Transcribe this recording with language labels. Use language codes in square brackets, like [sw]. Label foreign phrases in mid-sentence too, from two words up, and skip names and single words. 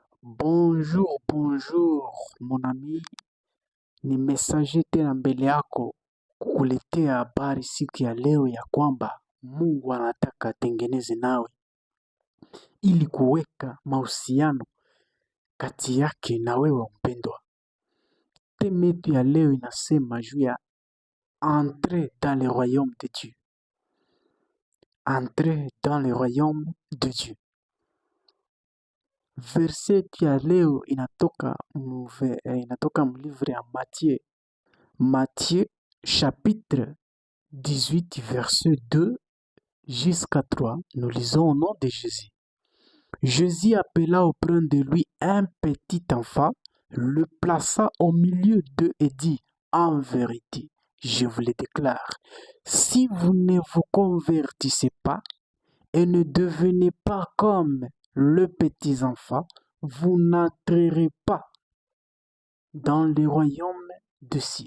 [fr] Bonjour, bonjour mon ami, [sw] ni messager tena mbele yako kukuletea habari siku ya leo ya kwamba Mungu anataka atengeneze nawe ili kuweka mahusiano kati yake na wewe mpendwa. Teme yetu ya leo inasema juu ya [fr] entrer dans le royaume de Dieu. Entrer dans le royaume de Dieu. [sw] Verset ya leo inatoka mlivre ya Matthieu. [fr] Matthieu chapitre 18 verset 2 jusqu'à 3. Nous lisons au nom de Jésus. Jésus appela auprès de lui un petit enfant, le plaça au milieu d'eux et dit, en vérité, je vous le déclare, si vous ne vous convertissez pas et ne devenez pas comme le petit enfant, vous n'entrerez pas dans le royaume de cieux.